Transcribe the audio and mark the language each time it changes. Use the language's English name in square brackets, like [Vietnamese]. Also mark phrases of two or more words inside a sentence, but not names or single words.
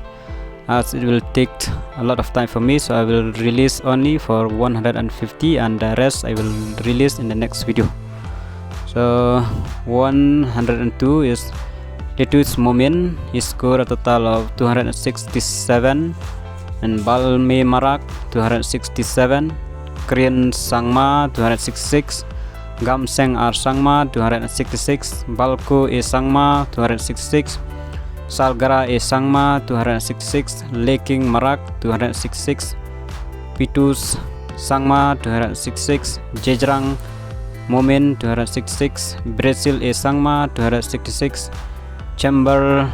[English] As it will take a lot of time for me, so I will release only for 150 and the rest I will release in the next video. So 102 is Letus Momin. He scored a total of 267, and Balme Marak 267, Krian Sangma 266, Gamseng R Sangma 266, Balko E Sangma 266, Salgara E Sangma 266, Leking Marak 266, Pitus Sangma 266, Jejrang Momin 266, Brazil E Sangma 266, Chamber